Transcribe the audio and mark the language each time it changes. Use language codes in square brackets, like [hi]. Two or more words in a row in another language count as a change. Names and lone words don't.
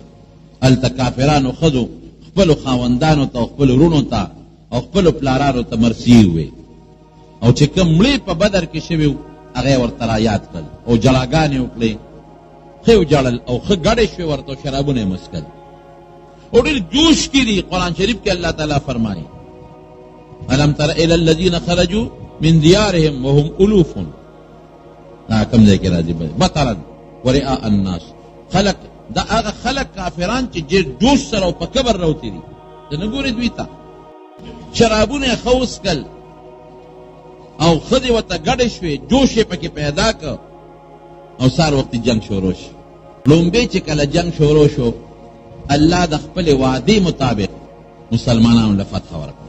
[ps] هلته کافرانو ښځو خپلو خاوندانو ته او خپلو وروڼو ته او خپلو پلارانو ته مرثیې ووې، او چې کوم مړې په بدر کې شوي وو هغه ورته را یاد کړل او جلاګانې وکړې، ښه وجړل او ښه ګډې شوې ورته، شرابونه یې مسکل او ډېر جوش کې دي. قرآن شریف کې الله تعالی فرمایي [ar] الم تر الی الذین خرجوا من دیارهم وهم الوف، [ps] کوم ځای کې راځي [ar] بطرا ورئاء الناس، [ps] خلق دا هغه خلق کافران چې ډېر جوش سره او په کبر راوتي دي، ته نه ګورې دوی ته. شرابونه یې ښه وڅکل او ښځې ورته ګډې شوې، جوش یې پکې پیدا کړ او سار وخت جنگ شروع شو. لومبې چې کله جنگ شروع شو، الله د خپل وعدې مطابق مسلمانانو له فتح ورکړه.